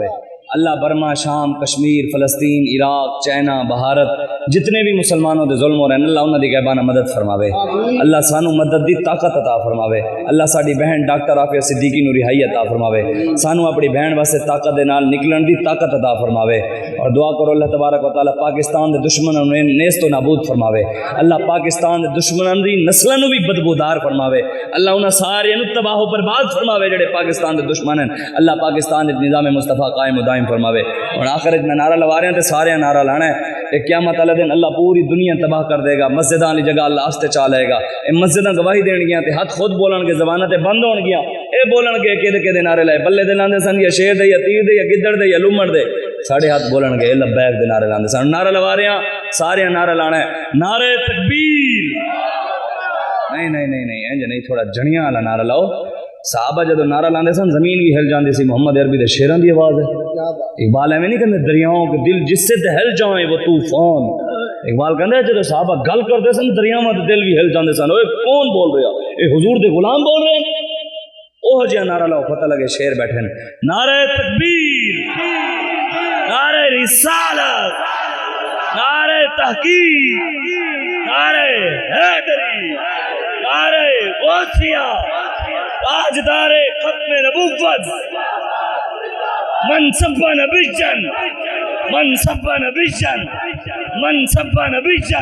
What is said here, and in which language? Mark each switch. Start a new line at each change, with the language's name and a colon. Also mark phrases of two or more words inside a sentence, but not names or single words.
Punjabi: اللہ برما شام کشمیر فلسطین عراق چائنا بھارت جتنے بھی مسلمانوں دے ظلم ہو رہے ہیں اللہ انہاں دی غیبانہ مدد فرماوے، اللہ سانوں مدد دی طاقت عطا فرماوے، اللہ ساڈی بہن ڈاکٹر عافیہ صدیقی نوں رہائی عطا فرماوے، سانوں اپنی بہن واسطے طاقت دے نال نکلن دی طاقت عطا فرماوے، اور دعا کرو اللہ تبارک و تعالی پاکستان دے دشمنوں نوں نیست و نابود فرماوے، اللہ پاکستان دے دشمناں دی نسلاں نوں بھی بدبودار فرماوے، اللہ انہاں سارے نوں تباہ و برباد فرماوے جڑے پاکستان دے دشمن ہیں، اللہ پاکستان دے نظام مصطفیٰ قائم و دائم فرماوے۔ اور آخر میں نعرہ لوا رہے ہیں تے سارے نعرہ لانا ہے کہ قیامت والے دن اللہ پوری دنیا تباہ کر دے گا، مسجداں والی جگہ اللہ آستے چا لے گا، اے مسجداں گواہی دین گیاں تے ہاتھ خود بولن گے زباناں تے بند ہون گیاں، اے بولن گے کہ نعرے لائے بلے دے لاندے سن یا شیر دے یا تیر دے یا گدڑ دے یا لمڑ دے، ساڑھے ہاتھ بولن گے لبیک دے نعرے لاندے سن۔ نعرہ لوا رہے ہیں سارے نعرہ لانا ہے نعرہ تکبیر، نہیں نہیں نہیں نہیں انج نہیں، تھوڑا جھڑیاں والا نعرہ لاؤ۔ صحابہ جدو نعرہ لاندے سن زمین بھی ہل جاندی سی، محمد عربی دے شیراں دی آواز ہے، اقبال ایویں نہیں کہندے
Urdu: دریاؤں کے دل جس سے ہل جائیں وہ طوفان،
Punjabi: اقبال کہندے جدو صحابہ گل کرتے سن دریاواں دے دل بھی ہل جاندے سن، اوے کون بول رہا اے حضور دے غلام بول رہے ہیں، اوہ جہاں نعرہ لاؤ پتہ لگے شیر بیٹھے ہیں۔ نعرہ تکبیر، نعرہ رسالت، نعرہ تحقیق، نعرہ حیدری، نعرہ غوثیہ، تاجدار ختم نبوت،
Arabic: من سب نبیًا من سب نبیًا
Punjabi: من سب نبیًا۔